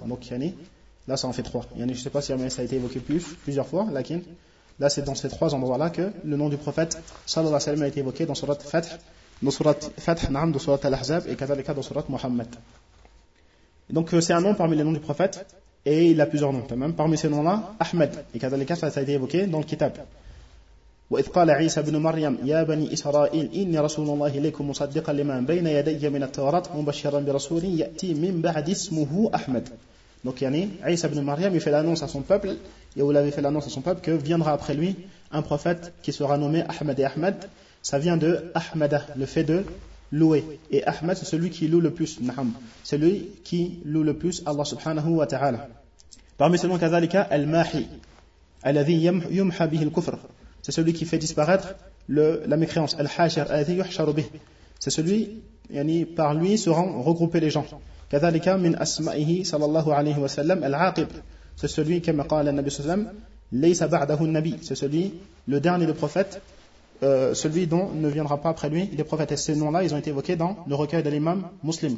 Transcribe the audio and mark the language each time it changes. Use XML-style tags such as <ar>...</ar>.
<fr>Donc, yani, là, ça en fait trois. Yani, je ne sais pas si ça a été évoqué plusieurs fois, lakin, là, c'est dans ces trois endroits-là que le nom du prophète, sallallahu alayhi wa sallam, a été évoqué dans surat Fath, dans surat Al-Ahzab, et kadhalika dans surat Muhammad. Donc, c'est un nom parmi les noms du prophète, et il a plusieurs noms, même parmi ces noms-là, Ahmed, et kadhalika, ça a été évoqué dans le kitab.</fr> <ar>وإذ قال عيسى بن مريم يا بني إسرائيل إني رسول الله إليكم مصدقا لما بين يدي من التوراة مبشرا برسول يأتي من بعد اسمه أحمد.</ar> <fr>Donc يعني عيسى بن مريم il fait l'annonce à son peuple et il avait fait l'annonce à son peuple que viendra après lui un prophète qui sera nommé Ahmed. Et Ahmed, ça vient de Ahmada, le fait de louer, et Ahmed c'est celui qui loue le plus, naham, celui qui loue le plus Allah subhanahu wa ta'ala. Parmi ces noms</fr> <ar>كذلك الماحي الذي يمحى به الكفر.</ar> <fr>C'est celui qui fait disparaître la mécréance. Al-Hashir,</fr> <ar>Al-Athi Yuhsharu Bih.</ar> <fr>C'est celui, yani, par lui seront regroupés les gens.</fr> <ar>Kadhalika min asma'ihi</ar> <fr>sallallahu alayhi wa sallam, Al-Aqib. C'est celui, comme a dit le Nabi sallam,</fr> <ar>Laysa ba'dahu Nabi.</ar> <fr>C'est celui, le dernier des prophètes, celui dont ne viendra pas après lui les prophètes. Et ces noms-là, ils ont été évoqués dans le recueil de l'imam muslim.</fr>